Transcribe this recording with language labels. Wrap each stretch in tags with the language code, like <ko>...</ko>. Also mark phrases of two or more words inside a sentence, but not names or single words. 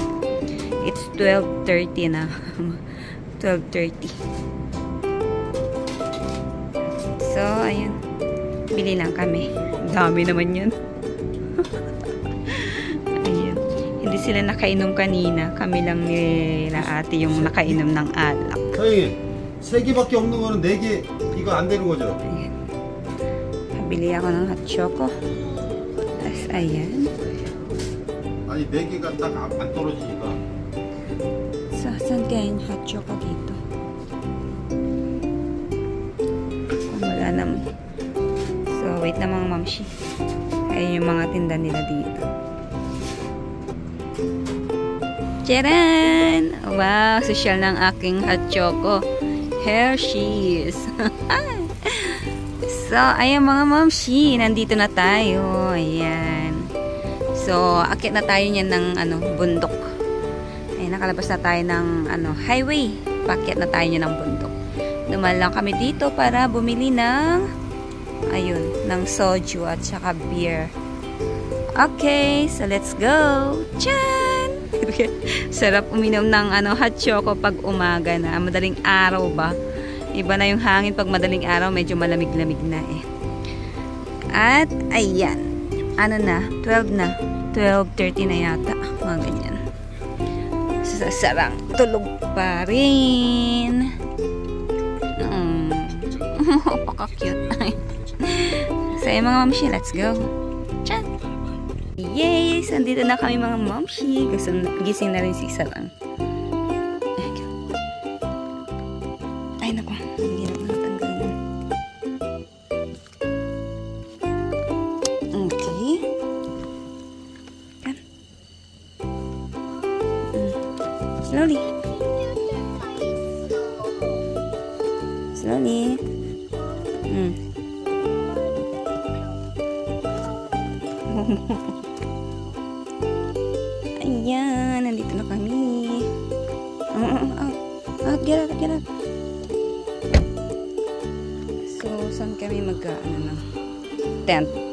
<en>It's 12:30 na. 12:30.</en> <tl>So, ayun. Bili lang kami. Dami naman yan. Ayun. Hindi sila nakainom kanina. Kami lang nila ate yung nakainom ng alak. Hey!</tl> <ko>3개밖에 없는 거는 4개 이거 안 되는 거죠?</ko> <tl>Ayan. Nabili ako ng</tl> <en>hot choco.</en> <tl>Tapos ayan.</tl> <ko>아니 4개가 딱 안 떨어지니까.</ko> <tl>So, saan kaya yung</tl> <en>hot choco</en> <tl>dito? Wala naman. So, wait na mga mamshi. Ayan yung mga tinda nila dito. Tcharan! Wow, social ng aking</tl> <en>hot choco.</en> <tl>Hershey's. So, ayan mga mamshi, nandito na tayo. Ayan. So, akit na tayo niyan ng bundok. Ayan, nakalabas na tayo ng highway. Pakit na tayo niyan ng bundok. Dumaan lang kami dito para bumili ng ng soju at saka beer.</tl> <en>Okay, so let's go. Chan!</en> <tl>Sarap uminom ng</tl> <en>hot choco</en> <tl>pag umaga na. Madaling araw ba? Iba na yung hangin pag madaling araw, medyo malamig-lamig na eh. At, ayan. 12 na. 12:30 na yata. Mga ganyan. Sarang tulog pa rin. Paka-cute. So, yung mga mamshi,</tl> <en>let's go. Chat! Yay!</en> <tl>Andito na kami mga mamshi. Gising na rin si Sarang. Ay, naku. Hindi na natanggal. Okay. Kan. Slowly. Slowly. Ayan, nandito na kami.</tl> <en>Get up.</en> <tl>So, saan kami ng tent?</tl>